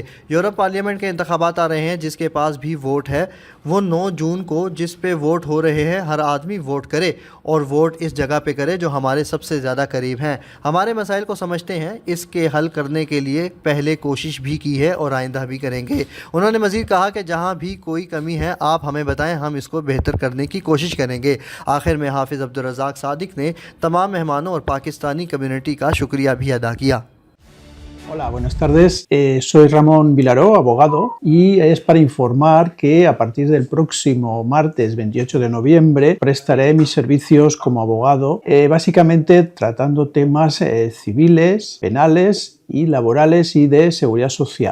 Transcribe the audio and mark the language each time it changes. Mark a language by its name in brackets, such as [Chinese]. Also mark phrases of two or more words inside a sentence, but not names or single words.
[Urdu] یورپ پارلیمنٹ کے انتخابات آ رہے ہیں، جس کے پاس بھی ووٹ ہے وہ 9 جون کو جس پہ ووٹ ہو رہے ہیں، ہر آدمی ووٹ کرے اور ووٹ اس جگہ پہ کرے جو ہمارے سب سے زیادہ قریب ہیں، ہمارے مسائل کو سمجھتے ہیں، اس کے حل کرنے کے لیے پہلے کوشش بھی کی ہے اور آئندہ بھی کریں گے. انہوں نے مزید کہا کہ جہاں بھی کوئی کمی ہے آپ ہمیں بتائیں، ہم اس کو بہتر کرنے کی کوشش کریں گے. آخر میں حافظ عبدالرزاق صادق نے تمام مہمانوں اور پاکستانی کمیونٹی کا شکریہ بھی ادا کیا. [Spanish] Hola, buenas tardes. Soy Ramón Vilaró, abogado, y es para informar que a partir del próximo martes 28 de noviembre prestaré mis servicios como abogado, básicamente tratando temas civiles, penales y laborales y de seguridad social.